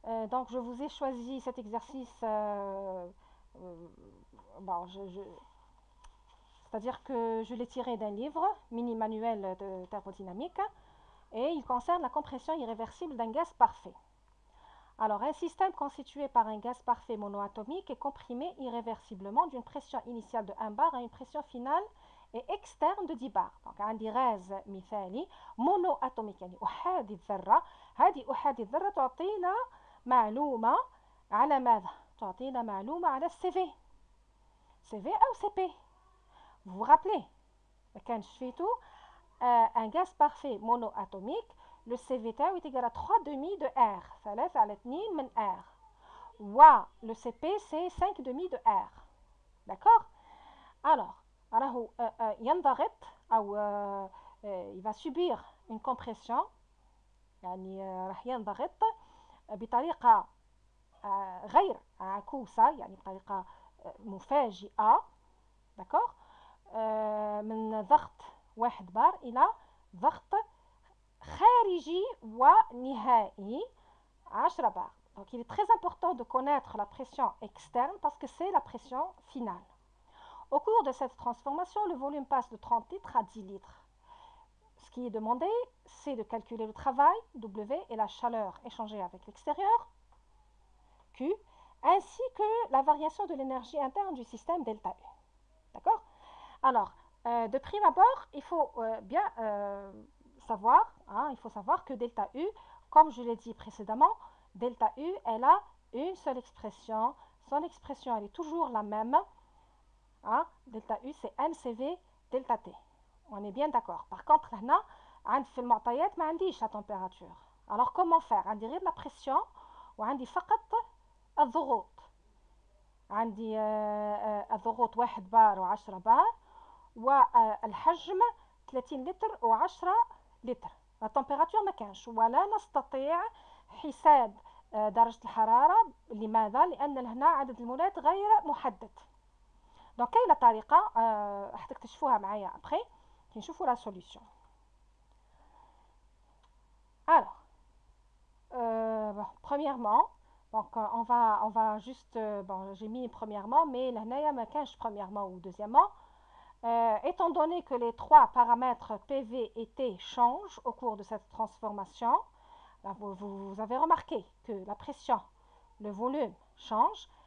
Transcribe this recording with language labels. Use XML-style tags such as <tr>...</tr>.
<fr>Donc, je vous ai choisi cet exercice, bon, c'est-à-dire que je l'ai tiré d'un livre, Mini Manuel de thermodynamique, et il concerne la compression irréversible d'un gaz parfait. Alors, un système constitué par un gaz parfait monoatomique est comprimé irréversiblement d'une pression initiale de 1 bar à une pression finale et externe de 10 bars.</fr> <ar>Donc, عندي غاز مثالي monoatomique يعني أحادي الذرة. هذه أحادي الذرة تعطينا معلومة على ماذا؟ تعطينا معلومة على CV.</ar> <fr>CV أو CP. Vous vous rappelez?</fr> <ar>كان شفيتو</ar> <fr>un gaz parfait monoatomique, le CV est égal à 3 demi de R. 3</fr> <ar>على 2 من</ar> <fr>R. Le CP, c'est 5 demi de R. D'accord? Alors,</fr> <ar>ينضغط أو</ar> <fr>il va subir une compression.</fr> <ar>يعني راح ينضغط بطريقة غير عكوسة، يعني بطريقة مفاجئة. d'accord من ضغط 1 بار إلى ضغط خارجي ونهائي 10 بار.</ar> <fr>Donc il est très important de connaître la pression externe parce que c'est la pression finale. Au cours de cette transformation, le volume passe de 30 litres à 10 litres. Ce qui est demandé, c'est de calculer le travail, W, et la chaleur échangée avec l'extérieur, Q, ainsi que la variation de l'énergie interne du système delta U. D'accord? Alors, de prime abord, il faut bien savoir, il faut savoir que delta U, comme je l'ai dit précédemment, delta U, elle a une seule expression. Son expression, elle est toujours la même. Delta U, c'est NCV delta T. On est bien d'accord. Par contre, là,</fr> <ar>عند في المعطيات ما عنديش la température.</ar> <fr>Alors, comment faire?</fr> <ar>عندي غير la pression وعندي فقط الضغوط. عندي الضغوط 1 بار و10 بار والحجم 30 لتر و10 لتر. La température ما كانش ولا نستطيع حساب درجة الحرارة. لماذا؟ لأن هنا عدد المولات غير محدد. دونك كاينه طريقه راح تكتشفوها معايا ابري كي نشوفوا لا سوليوشن.</ar> <fr>Alors, premièrement, donc on va juste bon, j'ai mis premièrement, mais là</fr> <ar>ما كانش</ar> <fr>premièrement ou deuxièmement. Étant donné que les trois paramètres PV et T changent au cours de cette transformation, là, vous avez remarqué que la pression, le volume change.</fr>